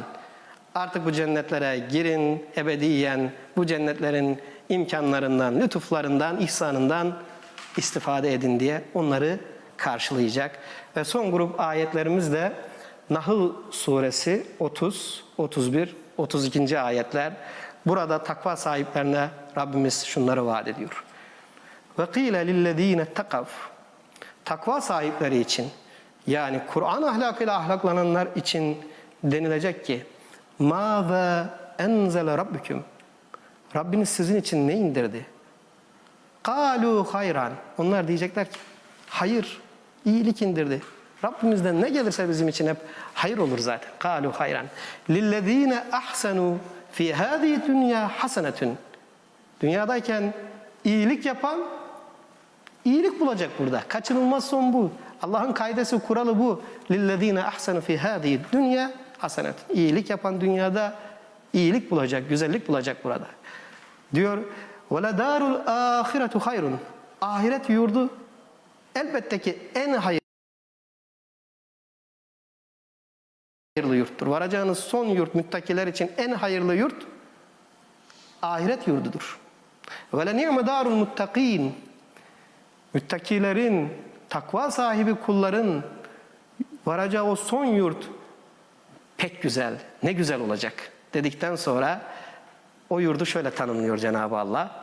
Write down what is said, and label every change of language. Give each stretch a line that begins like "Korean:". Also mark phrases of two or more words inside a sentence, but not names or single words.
Turkish: Artık bu cennetlere girin, ebediyen bu cennetlerin imkanlarından, lütuflarından, ihsanından istifade edin diye onları karşılayacak. Ve son grup ayetlerimiz de Nahl suresi 30, 31, 32. ayetler. Burada takva sahiplerine Rabbimiz şunları vaat ediyor.
Arabic: وَقِيلَ لِلَّذ۪ينَ اتَّقَوْا.
Turkish: Takva sahipleri için, yani Kur'an ahlakıyla ahlaklananlar için denilecek ki
Arabic: مَاذَا اَنْزَلَ رَبِّكُمْ.
Turkish: Rabbiniz sizin için ne indirdi?
Arabic: قَالُوا خَيْرًا.
Turkish: Onlar diyecekler ki hayır, iyilik indirdi. Rabbimizden ne gelirse bizim için hep hayır olur zaten.
Arabic: قَالُوا خَيْرًا. لِلَّذ۪ينَ اَحْسَنُوا فِي هَذ۪ي دُنْيَا حَسَنَةٌ.
Turkish: Dünyadayken iyilik yapan iyilik bulacak burada. Kaçınılmaz son bu. Allah'ın kaidesi, kuralı bu.
Arabic: لِلَّذ۪ينَ اَحْسَنُوا فِي هَذ۪ي دُنْيَا حَسَنَةٌ.
Turkish: İyilik yapan dünyada iyilik bulacak, güzellik bulacak burada.
Arabic: Diyor وَلَدَارُ الْآخِرَةُ خَيْرٌ.
Turkish: Ahiret yurdu elbette ki en hayırlı. hayırlı yurttur. Varacağınız son yurt müttakiler için en hayırlı yurt ahiret yurdudur.
Arabic: وَلَ نِعْمَ دَارُ الْمُتَّقِينَ.
Turkish: Müttakilerin, takva sahibi kulların varacağı o son yurt pek güzel, ne güzel olacak dedikten sonra o yurdu şöyle tanımlıyor Cenab-ı Allah.